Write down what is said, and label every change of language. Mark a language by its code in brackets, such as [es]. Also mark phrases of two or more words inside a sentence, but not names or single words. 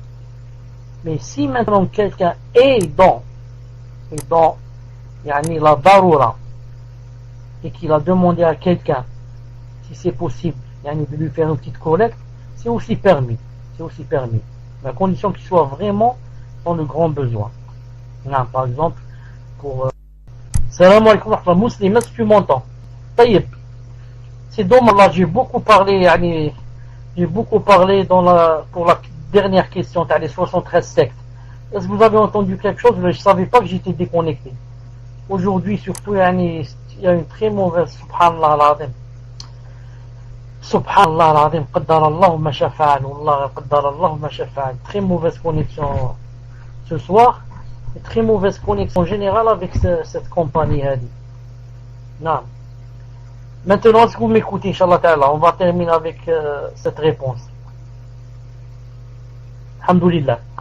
[fr] Mais si maintenant quelqu'un est dans yani la darura, et qu'il a demandé à quelqu'un si c'est possible yani de lui faire une petite collecte, c'est aussi permis, à condition qu'il soit vraiment dans le grand besoin. Non, par exemple pour [ar] سلام عليكم وا مسلم, [fr] est-ce que tu m'entends? Taïb, c'est dommage, là j'ai beaucoup parlé pour la dernière question, t'as les 73 sectes. Est-ce que vous avez entendu quelque chose? Je ne savais pas que j'étais déconnecté. Aujourd'hui surtout, il y a une très mauvaise, [ar] سبحان الله العظيم، قدر الله ما شاء فعل، والله قدر الله ما شاء فعل. [fr] Très mauvaise connexion ce soir, et très mauvaise connexion générale avec cette compagnie Hadi. Non. Maintenant, est-ce que vous m'écoutez, [ar] إن شاء الله تعالى? [fr] On va terminer avec cette réponse. Alhamdulillah.